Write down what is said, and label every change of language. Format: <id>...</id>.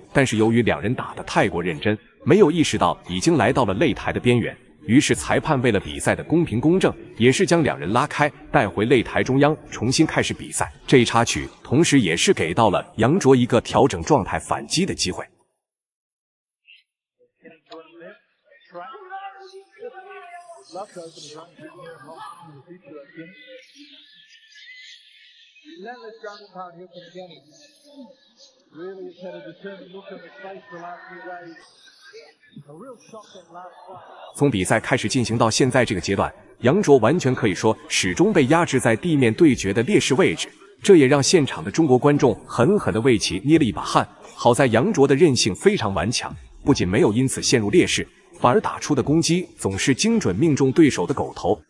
<zh>但是由于两人打得太过认真，没有意识到已经来到了擂台的边缘，于是裁判为了比赛的公平公正，也是将两人拉开，带回擂台中央，重新开始比赛。这一插曲同时也是给到了杨卓一个调整状态反击的机会。</zh> <en>love to open his own gym here in Hong in the future, I think. Relentless ground and pound here from Kenny. Really has had a determined look on his face the last few days. A real shock that last fight.</en> <zh>从比赛开始进行到现在这个阶段，杨卓完全可以说始终被压制在地面对决的劣势位置，这也让现场的中国观众狠狠地为其捏了一把汗。好在杨卓的韧性非常顽强，不仅没有因此陷入劣势，反而打出的攻击总是精准命中对手的狗头。</zh>